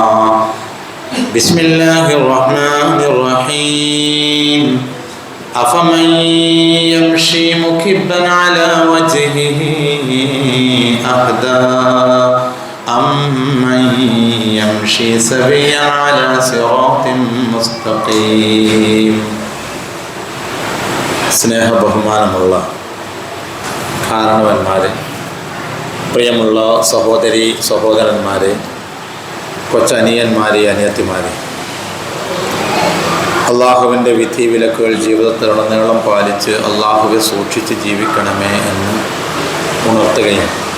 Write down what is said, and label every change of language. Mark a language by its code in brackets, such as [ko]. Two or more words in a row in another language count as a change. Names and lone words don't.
[ar] بسم الله الرحمن الرحيم. أفمن يمشي مكبا على وجهه أهدى أمن يمشي سويا على صراط مستقيم. [ml] സ്നേഹ ബഹുമാനമുള്ള കാരണവന്മാരെ, പ്രിയമുള്ള സഹോദരി സഹോദരന്മാരെ, കൊച്ചനിയന്മാരെ, അനിയത്തിമാരെ, അള്ളാഹുവിൻ്റെ വിധി വിലക്കുകൾ ജീവിതത്തിലുടനീളം പാലിച്ച് അള്ളാഹുവെ സൂക്ഷിച്ച് ജീവിക്കണമേ എന്ന് ഉണർത്തുകയും